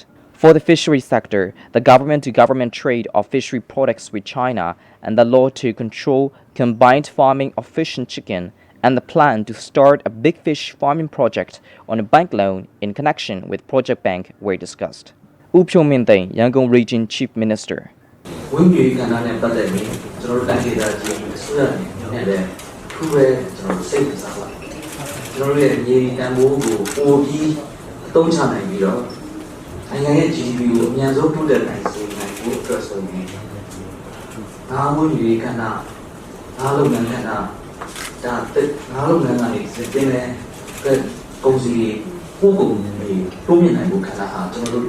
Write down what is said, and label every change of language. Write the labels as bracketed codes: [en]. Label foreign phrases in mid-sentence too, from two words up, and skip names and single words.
[en] For the fishery sector, the government-to-government trade of fishery products with China and the law to control combined farming of fish and chicken and the plan to start a big fish farming project on a bank loan in connection with Project Bank were discussed. U Myint Swe, Yangon Region Chief Minister. [my] ဝင်ကြီးကဏ္ဍနဲ့ပတ်သက်ပြီးကျွန်တော်တို့တိုင်းဒေသကြီးအစိုးရနဲ့လည်းခုပဲကျွန်တော်တို့စိတ်ဝင်စားပါကျွန်တော်တို့ရဲ့မြေတန်ဖိုးကိုပိုပြီးအသုံးချနိုင်ပြီးတော့နိုင်ငံရဲ့ GDP ကိုအများဆုံးတိုးတက် နိုင်စေနိုင်ဖို့အတွက်ဆိုရင်ငါးဝင်ကြီးကဏ္ဍငါးလုပ်ငန်းကဏ္ဍဒါငါးလုပ်ငန်းကနေစစ်တင်တဲ့ကုန်စည်ပို့ကုန်တွေတိုးမြင့်နိုင်ဖို့ကဏ္ဍဟာကျွန်တော်တို့